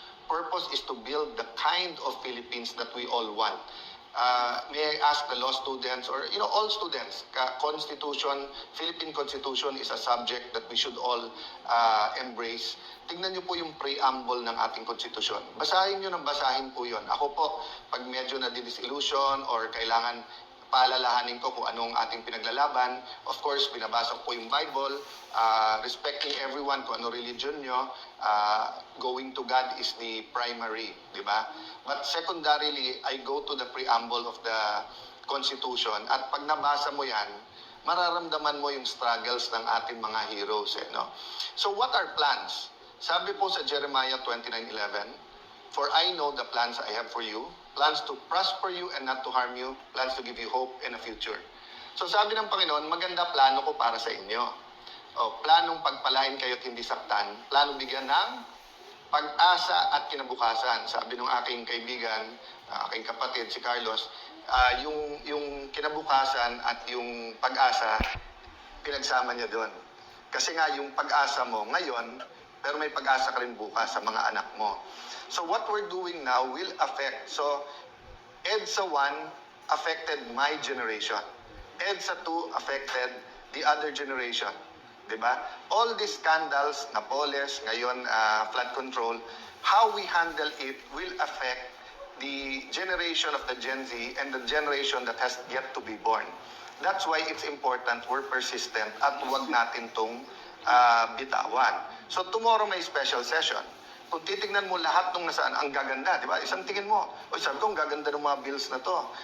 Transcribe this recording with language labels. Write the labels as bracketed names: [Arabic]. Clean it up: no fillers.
[English] Purpose is to build the kind of Philippines that we all want. May I ask the law students or all students, Constitution, Philippine Constitution is a subject that we should all embrace. [Filipino] Tingnan niyo po yung preamble ng ating konstitusyon. Basahin niyo ng basahin po yun. Ako po, pag medyo na-disillusion or kailangan paalalahanin ko kung anong ating pinaglalaban, [English] of course, [Filipino] binabasa ko po yung Bible, [English] respecting everyone [Filipino] kung ano religion nyo, [English] going to God is the primary, [Filipino] di ba? [English] But secondarily, I go to the preamble of the Constitution [Filipino] at pag nabasa mo yan, mararamdaman mo yung [English] struggles ng ating mga heroes. No? So what are plans? [Filipino] Sabi po sa [English] Jeremiah 29:11, "For I know the plans I have for you, plans to prosper you and not to harm you, plans to give you hope and a future." [Filipino] So sabi ng Panginoon, maganda plano ko para sa inyo. Planong pagpalain kayo at hindi saktan, planong bigyan ng pag-asa at kinabukasan. Sabi ng aking kaibigan, aking kapatid si Carlos, yung kinabukasan at yung pag-asa, pinagsama niya doon. Kasi nga yung pag-asa mo ngayon, pero may pag-asa ka rin bukas sa mga anak mo. [English] So what we're doing now will affect. So EDSA 1 affected my generation. EDSA 2 affected the other generation. Diba? All these scandals, Napoles, ngayon flood control, how we handle it will affect the generation of the Gen Z and the generation that has yet to be born. That's why it's important we're persistent [Filipino] at huwag natin tong bitawan. [English] So tomorrow may special session. [Filipino] Kung titignan mo lahat nung nasaan, ang gaganda, di ba? Isang tingin mo, sabi ko, ang gaganda ng mga bills na to.